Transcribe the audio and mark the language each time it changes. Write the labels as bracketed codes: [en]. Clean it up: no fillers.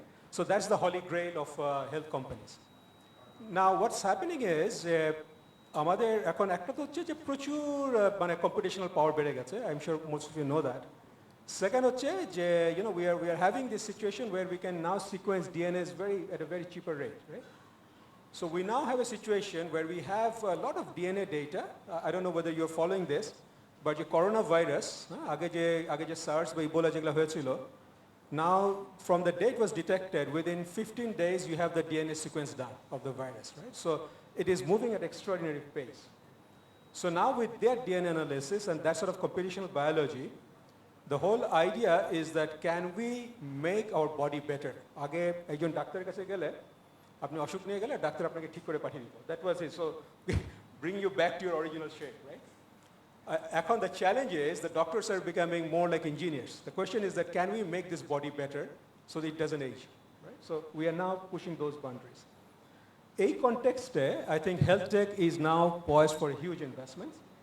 [en] So that's the holy grail of health companies. Now, what's happening is, [bn] আমাদের এখন একটা তো হচ্ছে যে প্রচুর মানে computational power বেড়ে গেছে. [en] I'm sure most of you know that. Second, we are having this situation where we can now sequence DNA at a very cheaper rate, right? So we now have a situation where we have a lot of DNA data. I don't know whether you're following this, but the coronavirus, [bn] আগে যে SARS বা Ebola যেগুলো হয়েছিল, [en] now from the date was detected, within 15 days you have the DNA sequence done of the virus, right? So it is moving at extraordinary pace. So now with their DNA analysis and that sort of computational biology, the whole idea is that can we make our body better? [bn] আগে একজন ডাক্তারের কাছে গেলে আপনি অসুখ নিয়ে গেলে doctor আপনাকে ঠিক করে পাঠিয়ে দিত. [en] That was it. So bring you back to your original shape, right? এখন the challenge is the doctors are becoming more like engineers. The question is that can we make this body better so that it doesn't age, right? So we are now pushing those boundaries. In context, I think health tech is now poised for huge investments.